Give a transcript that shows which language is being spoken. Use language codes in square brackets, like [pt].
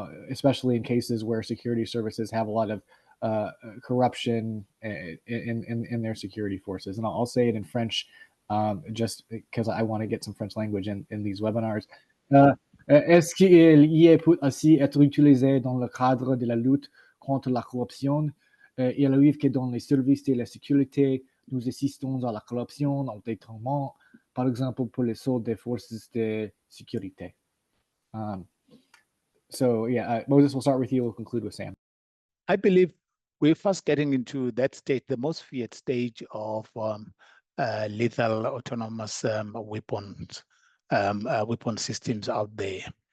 [en] Especially in cases where security services have a lot of corruption in their security forces. And I'll say it in French, just because I want to get some French language in these webinars. [fr] Est-ce qu'il peut aussi être utilisé dans le cadre de la lutte contre la corruption? Il arrive que dans les services de la sécurité, nous assistons à la corruption en détriment, par exemple, pour les autres des forces de sécurité. [en] So yeah, Moses, we'll start with you. We'll conclude with Sam. I believe we're first getting into that state, the most feared stage of lethal autonomous weapons, weapon systems out there.